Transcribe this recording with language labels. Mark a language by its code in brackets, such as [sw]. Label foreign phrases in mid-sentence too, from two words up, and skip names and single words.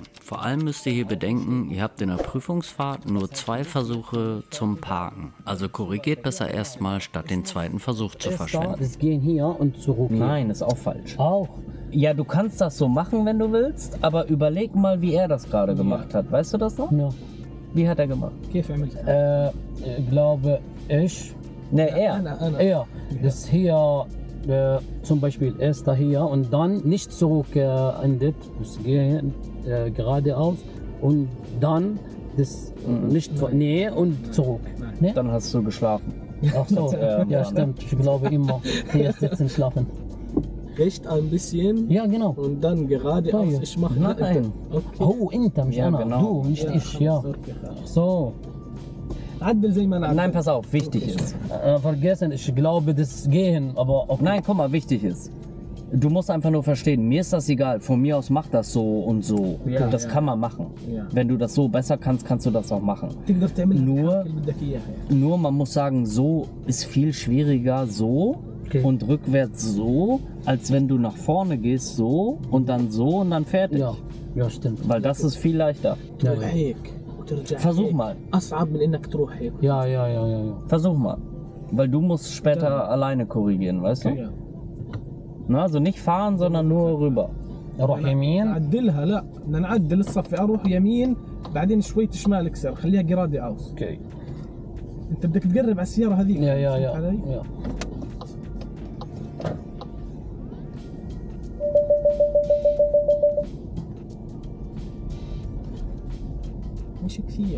[de] Vor allem müsst ihr hier bedenken, ihr habt in der Prüfungsfahrt nur 2 Versuche zum Parken. Also korrigiert besser erstmal, statt den zweiten Versuch zu verschwenden. Das gehen hier und zurück. Hier. Nein, ist auch falsch. Auch. Ja, du kannst das so machen, wenn du willst, aber überleg mal, wie er das gerade gemacht hat. Weißt du das noch? Ja. Wie hat er gemacht? [ar] كيف عملت؟ [de] Ich glaube, ich. Ne, er. [ar] أنا [de] Ja, das hier zum Beispiel erster hier und dann nicht zurück endet, das gehen geradeaus und dann das nicht nee und zurück. Nee? Dann hast du geschlafen. Ach so, Ja, ja stimmt, ich glaube immer hier sitzen schlafen. recht ein bisschen Ja genau. und dann geradeaus. [ar] طيب. [de] Ich mache Nein. Okay. [ar] هو انت مش [de] Ja, [ar] انا [de] genau. du nicht ich ja. [ar] أوكي، خلاص. [de] So, [ar] عدل زي ما أنا [de] Nein, [ar] عدل. [de] pass auf, wichtig ist. vergessen, ich glaube das gehen, aber okay. Nein, guck mal, wichtig ist. Du musst einfach nur verstehen, mir ist das egal. Von mir aus mach das so und so. Ja, Das ja. kann man machen. Ja. Wenn du das so besser kannst, kannst du das auch machen. [ar] تقدر تعمل [de] Nur- [ar] اللي بدك إياها يعني. [de] Nur man muss sagen, so ist viel schwieriger so Okay. und rückwärts so, als wenn du nach vorne gehst so und dann so und dann fertig. Ja, ja stimmt. Weil das ist viel leichter. Ja, [ar] تروح [de] ja. [ar] هيك وترجع [de] Versuch [ar] هيك. [de] mal. [ar] أصعب من إنك تروح هيك. [de] Ja. Versuch mal. Weil du musst später alleine korrigieren, weißt du? Ja. Na, also nicht fahren, sondern nur rüber. [ar] اروح يمين. نعدلها لا بدنا نعدل الصف اروح يمين بعدين شوي شمال اكسر خليها جرادي اوس. اوكي. انت بدك تقرب على السياره هذيك. [de] يا [ar] فهمت علي؟ [de] يا. [ar] مش كثير.